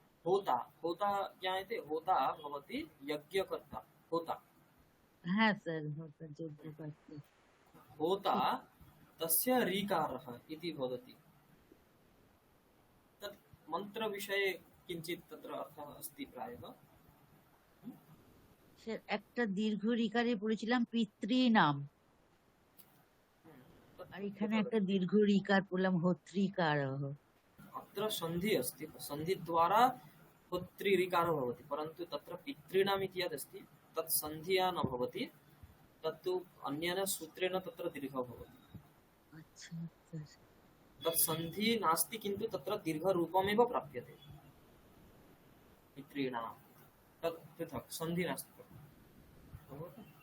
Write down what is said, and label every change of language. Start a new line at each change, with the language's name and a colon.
Sanskrit: होता, होता ज्ञायते? होता भवति यज्ञकर्ता, होता। हाँ सर, होता यज्ञकर्ता। होता तस्य ऋकारः इति भवति। तत् मन्त्रविषये किञ्चित् तत्र अर्थः अस्ति प्रायः।
Bangla: স্যার একটা দীর্ঘ রিকারে পড়েছিলাম পিতৃনাম, আর এখানে একটা দীর্ঘ রিকার পড়লাম হোত্রিকারः।
Sanskrit: अत्र सन्धि अस्ति, सन्धिद्वारा होत्रि ऋकारः भवति, परन्तु तत्र पितॄणाम् इति यदस्ति तत् सन्ध्या न भवति, तत्तु अन्येन सूत्रेण तत्र दीर्घः भवति।
Bangla: আচ্ছা আচ্ছা
Sanskrit: तत् सन्धि नास्ति किन्तु तत्र दीर्घरूपमेव प्राप्यते मित्रेणां तत् पृथक् सन्धि नास्ति तत्र। अभवत्?